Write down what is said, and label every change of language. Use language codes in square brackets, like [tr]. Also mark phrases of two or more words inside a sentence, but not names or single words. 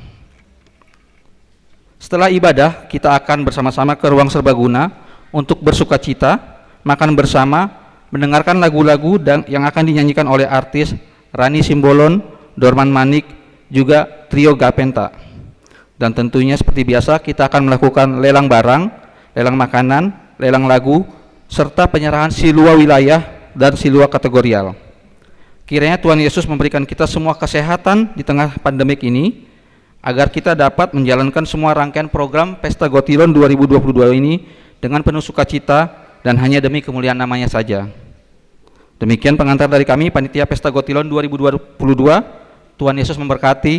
[id] Setelah ibadah, kita akan bersama-sama ke ruang serbaguna untuk bersukacita, makan bersama, mendengarkan lagu-lagu yang akan dinyanyikan oleh artis Rani Simbolon, Dorman Manik, juga trio Gapenta. Dan tentunya seperti biasa kita akan melakukan lelang barang, lelang makanan, lelang lagu, serta penyerahan silua wilayah dan silua kategorial. Kiranya Tuhan Yesus memberikan kita semua kesehatan di tengah pandemik ini, agar kita dapat menjalankan semua rangkaian program Pesta Gotilon 2022 ini dengan penuh sukacita dan hanya demi kemuliaan namanya saja. Demikian pengantar dari kami, Panitia Pesta Gotilon 2022. Tuhan Yesus memberkati.